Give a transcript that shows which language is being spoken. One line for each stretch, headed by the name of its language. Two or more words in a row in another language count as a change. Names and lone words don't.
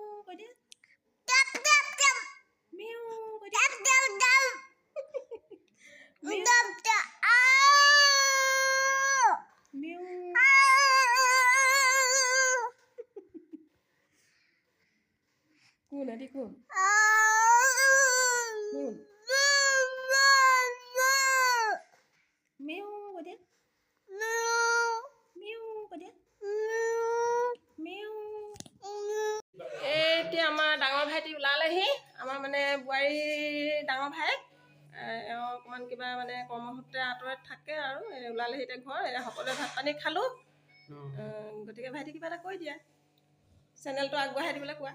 Assamese: কৈ দিয়া
English: Tap tap tap.
Assamese: মিউ কৈ দিয়া
English: Tap tap tap.
Assamese: মিউ
English: Tap tap. Ow.
Assamese: মিউ Ow. কোন আদি কোন Ow. কোন মিউ কৈ দিয়া মিউ কৈ দিয়া মিউ এতিয়া আমাৰ ডাঙৰ ভাইটি ওলালেহি আমাৰ মানে বোৱাৰী ডাঙৰ ভাই এওঁ অকণমান কিবা মানে কৰ্মসূত্ৰে আঁতৰত থাকে আৰু ওলালেহি এতিয়া ঘৰ সকলোৱে ভাত পানী খালোঁ গতিকে ভাইটি কিবা এটা কৈ দিয়া চেনেলটো আগবঢ়াই দিবলৈ কোৱা